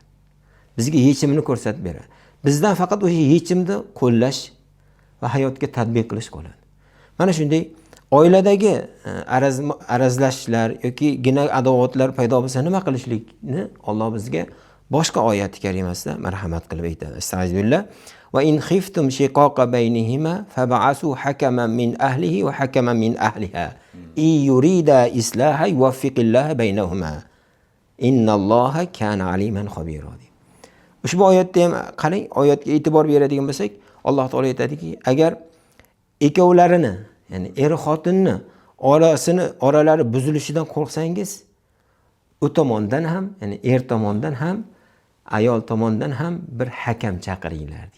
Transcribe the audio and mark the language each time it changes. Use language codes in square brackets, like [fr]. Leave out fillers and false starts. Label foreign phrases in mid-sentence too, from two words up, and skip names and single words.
[uz] Bizga yechimni ko'rsatib beradi. Bizdan faqat o'sha yechimni qo'llash va hayotga tatbiq qilish qoladi. Mana shunday oiladagi arazlashlar yoki gina adovatlar paydo bo'lsa nima qilishlikni Alloh bizga boshqa oyat-i karimasida marhamat qilib aytadi. Astagfirullah. [ar] وإن خفتم شقاق بينهما فابعثوا حكما من أهله وحكما من أهلها. يريدا إصلاحا يوفق الله بينهما. إن الله كان عليما خبيرا. [uz] Ushbu oyatda ham qarang, oyatga e'tibor beradigan bo'lsak, Alloh taolo aytadiki, agar ikkovlarini, ya'ni er xotinni oralari buzilishidan qo'rqsangiz, u tomondan ham, ya'ni er tomondan ham, ayol tomondan ham bir hakam chaqiringlar deydi.